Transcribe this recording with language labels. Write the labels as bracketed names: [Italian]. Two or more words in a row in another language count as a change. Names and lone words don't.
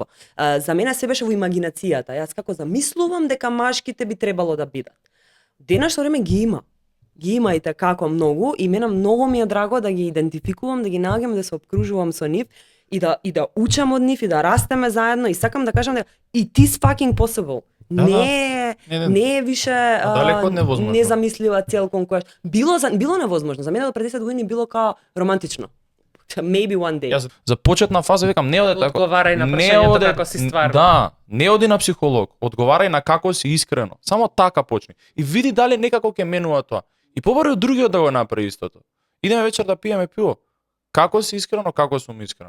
[Macedonian] За мене се беше во имагинацијата. Јас како замислувам дека машките би требало да бидат. Денешно време ги има. Ги има и како многу и мене многу ми е драго да ги идентификувам, да ги наоѓам, да се обкружувам со нив и да учам од нив и да растеме заедно и сакам да кажам дека [English] it is fucking possible. [Macedonian] Не е више Далеко од невозможно. незамислива цел кон која било невозможно. За мене до пред 10 години било као романтично. [English] Maybe one day. [Macedonian] Јас за почетна фаза викам не оде така. Одговарај на прашањето како си стварно. Да, не оди на психолог, одговарај на како си искрено. Само така почни. И види дали некако ќе менува тоа. И побари од другиот да го направи истото. Идеме вечер да пиеме пиво. Како си искрено, како сум искрен.